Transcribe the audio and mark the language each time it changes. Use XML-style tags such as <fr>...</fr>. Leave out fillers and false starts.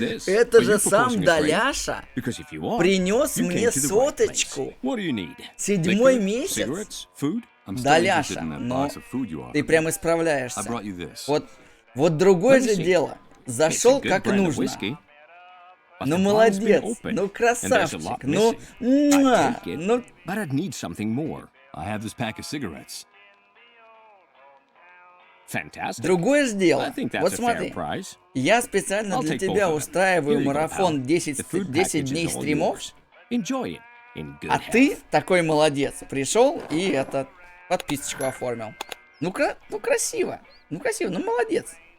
<ru>Это же сам Даляша принес мне соточку. 7-й месяц. Даляша, но ты прям исправляешься. Вот другое же дело. Зашел как нужно. Ну молодец, ну красавчик, ну...</ru> <en>But I'd need something more. I have this pack of cigarettes. Fantastic.</en> <ru>Другое же дело. Вот смотри, я специально для тебя устраиваю марафон 10 дней стримов, а ты такой молодец. Пришел и подписочку оформил. Ну красиво, ну молодец.</ru>